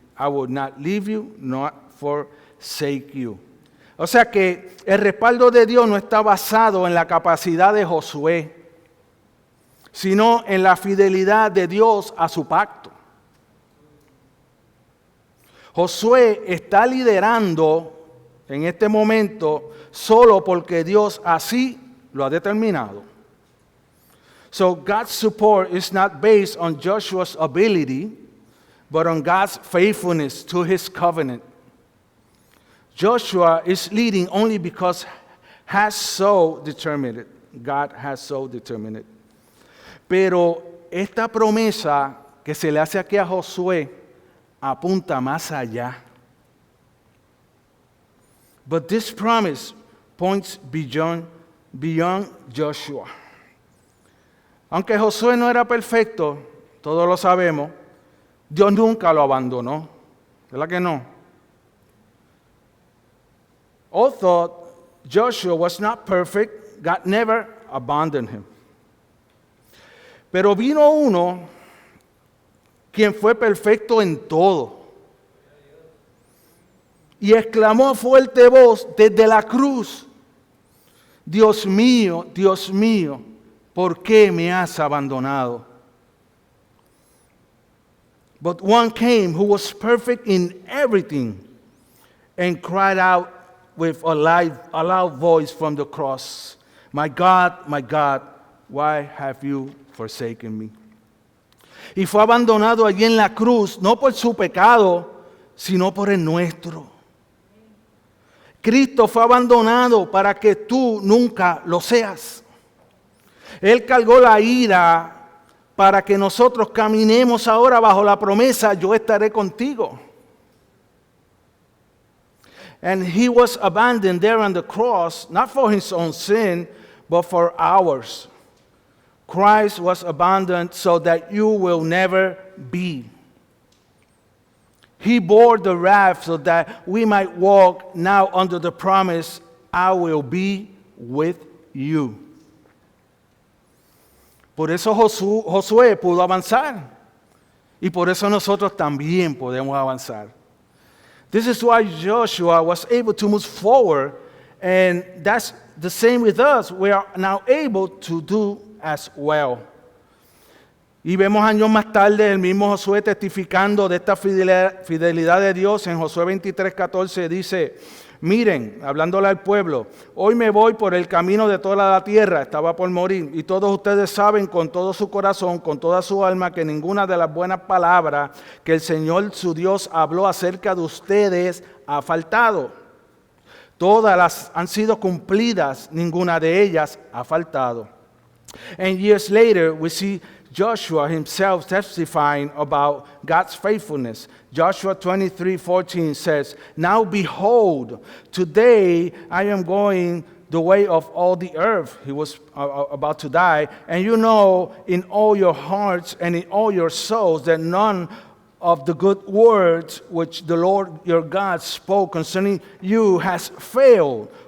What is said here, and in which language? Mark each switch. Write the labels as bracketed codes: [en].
[en] I will not leave you, nor forsake you. [es] O sea que el respaldo de Dios no está basado en la capacidad de Josué, sino en la fidelidad de Dios a su pacto. Josué está liderando en este momento solo porque Dios así lo ha determinado. [en] So God's support is not based on Joshua's ability, but on God's faithfulness to his covenant. Joshua is leading only because has so determined it. God has so determined it. [es] Pero esta promesa que se le hace aquí a Josué apunta más allá. [en] But this promise points beyond Joshua. [es] Aunque Josué no era perfecto, todos lo sabemos, Dios nunca lo abandonó. ¿Verdad que no? [en] Although Joshua was not perfect, God never abandoned him. [es] Pero vino uno quien fue perfecto en todo. Y exclamó a fuerte voz desde la cruz: Dios mío, ¿por qué me has abandonado? [en] But one came who was perfect in everything and cried out with a loud voice from the cross, my God, why have you forsaken me? [es] Y fue abandonado allí en la cruz, no por su pecado, sino por el nuestro. Cristo fue abandonado para que tú nunca lo seas. Él cargó la ira para que nosotros caminemos ahora bajo la promesa: yo estaré contigo. [en] And he was abandoned there on the cross, not for his own sin, but for ours. Christ was abandoned so that you will never be. He bore the wrath so that we might walk now under the promise, I will be with you. [es] Por eso Josué pudo avanzar. Y por eso nosotros también podemos avanzar. [en] This is why Joshua was able to move forward, and that's the same with us. We are now able to do as well. [es] Y vemos años más tarde el mismo Josué testificando de esta fidelidad de Dios. En Josué 23:14 dice: miren, hablándole al pueblo, hoy me voy por el camino de toda la tierra, estaba por morir, y todos ustedes saben con todo su corazón, con toda su alma, que ninguna de las buenas palabras que el Señor su Dios habló acerca de ustedes ha faltado. Todas las han sido cumplidas, ninguna de ellas ha faltado. [en] And years later, we see Joshua himself testifying about God's faithfulness. Joshua 23:14 says, now behold, today I am going the way of all the earth. He was about to die. And you know in all your hearts and in all your souls that none of the good words which the Lord your God spoke concerning you has failed.